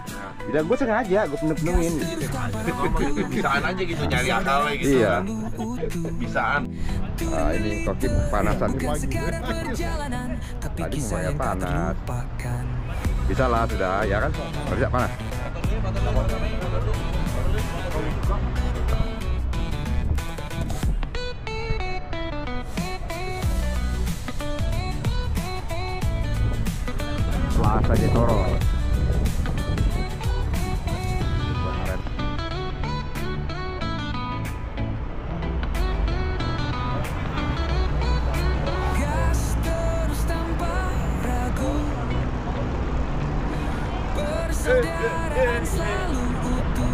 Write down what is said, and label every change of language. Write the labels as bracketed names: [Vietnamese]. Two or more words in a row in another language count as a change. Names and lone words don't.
[Indonesian] Tidak, gue sengaja, gue penuh-penuhin. Bisaan aja gitu, nyari akalnya gitu. Iya. Bisaan. Ini koki panasan. Perjalanan, tapi Tadi kisah mulai yang tak panas. terlupakan. Bisa lah sudah, ya kan? Kerja panas. Plaza de Toros. Gas terus tanpa ragu. Persaudaraan selalu utuh.